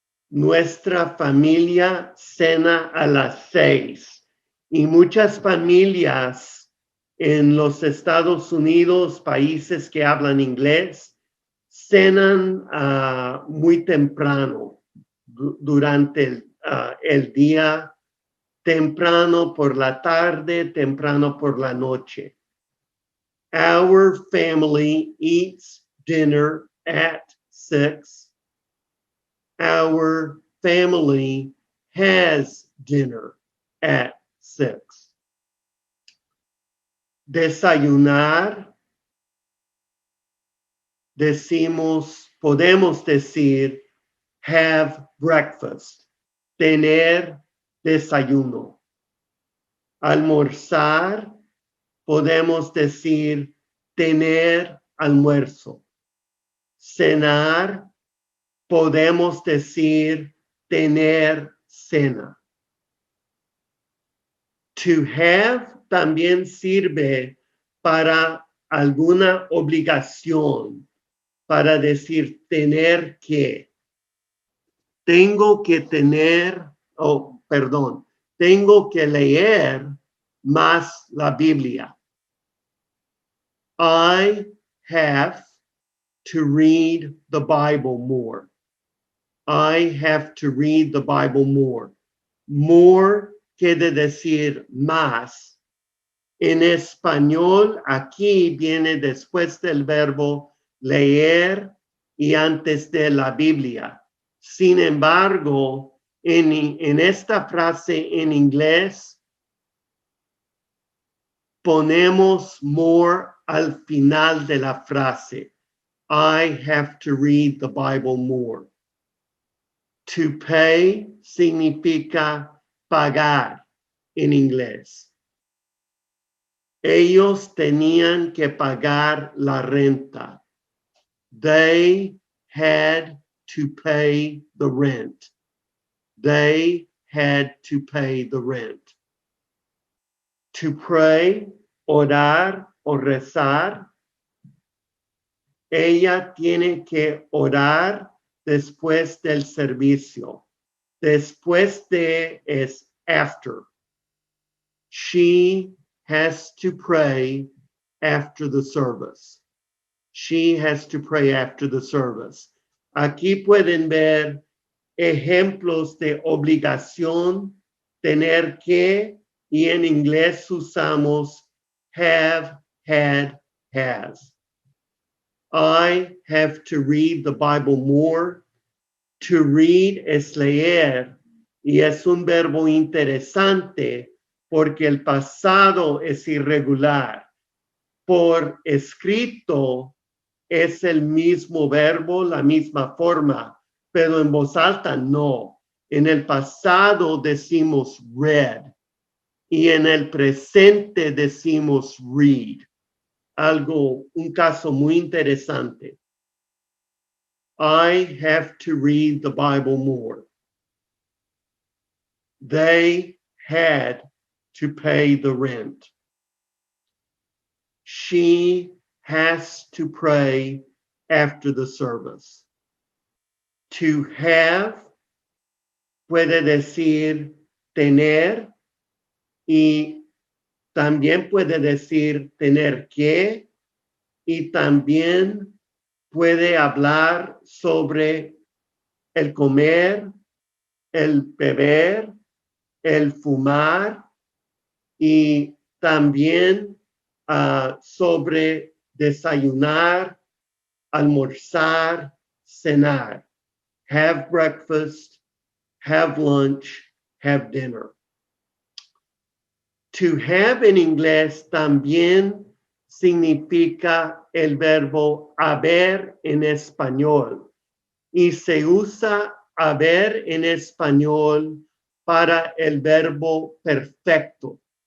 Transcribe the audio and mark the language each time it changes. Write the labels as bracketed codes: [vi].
[es] Nuestra familia cena a las 6 y muchas familias en los Estados Unidos, países que hablan inglés, cenan muy temprano durante el día, temprano por la tarde, temprano por la noche. [en] Our family eats dinner at 6. Our family has dinner at 6. [es] Desayunar, podemos decir [en] have breakfast, [es] tener desayuno. Almorzar, podemos decir tener almuerzo. Cenar, podemos decir tener cena. [en] To have [es] también sirve para alguna obligación, para decir tener que. Tengo que leer más la Biblia. [en] I have to read the Bible more. I have to read the Bible more. [es] More quiere decir más. En español, aquí viene después del verbo leer y antes de la Biblia. Sin embargo, en esta frase en inglés, ponemos more al final de la frase. [en] I have to read the Bible more. To pay [es] significa pagar en inglés. Ellos tenían que pagar la renta. [en] They had to pay the rent. They had to pay the rent. To pray, [es] orar o rezar. Ella tiene que orar después del servicio. Después de es after. [en] She has to pray after the service. She has to pray after the service. [es] Aquí pueden ver ejemplos de obligación, tener que y en inglés usamos have, had, has. [en] I have to read the Bible more. [es] To read es leer y es un verbo interesante porque el pasado es irregular. Por escrito es el mismo verbo, la misma forma, pero en voz alta no. En el pasado decimos read y en el presente decimos read. Un caso muy interesante. [en] I have to read the Bible more. They had to pay the rent. She has to pray after the service. To have [es] puede decir tener y también puede decir tener que y también puede hablar sobre el comer, el beber, el fumar y también sobre desayunar, almorzar, cenar. [en] Have breakfast, have lunch, have dinner. To have [es] en inglés también significa el verbo haber en español y se usa haber en español para el verbo perfecto.